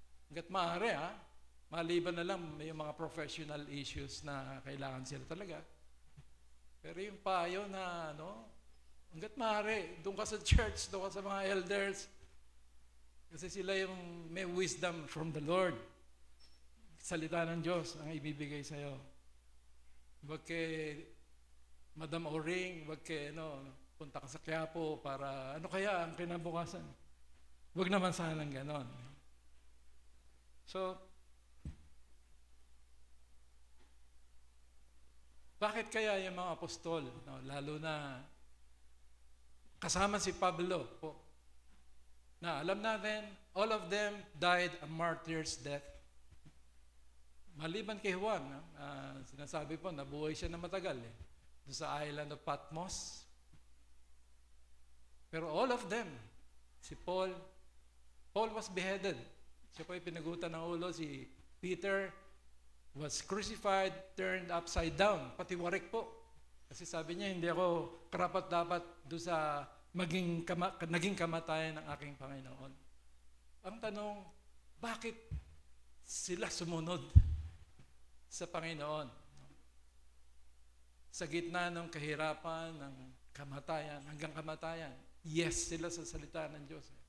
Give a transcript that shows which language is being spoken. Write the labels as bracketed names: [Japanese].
[Filipino] Hanggat maaari maliban na lang may mga professional issues na kailangan sila talaga. Pero yung payo na hanggat maaari, doon ka sa church, doon ka sa mga elders, kasi sila yung may [English] wisdom from the Lord. [Filipino] Salita ng Diyos ang ibibigay sa'yo. Huwag kay Madam Oring, wag punta ka sa Quiapo para kaya ang kinabukasan. Wag naman sanang ganon. So, bakit kaya yung mga apostol, lalo na kasama si Pablo po, na alam natin, [English] all of them died a martyr's death. [Filipino] Maliban kay Juan, sinasabi po, nabuhay siya na matagal doon sa island of Patmos. [English] Pero all of them, si Paul was beheaded. [Filipino] Siya po ay pinagutan ng ulo. [English] Si Peter was crucified, turned upside down, [Filipino] pati warik po. Kasi sabi niya, hindi ako karapat-dapat doon sa naging kamatayan ng aking Panginoon. Ang tanong, bakit sila sumunod sa Panginoon? Sa gitna ng kahirapan, ng kamatayan, hanggang kamatayan, yes sila sa salita ng Diyos.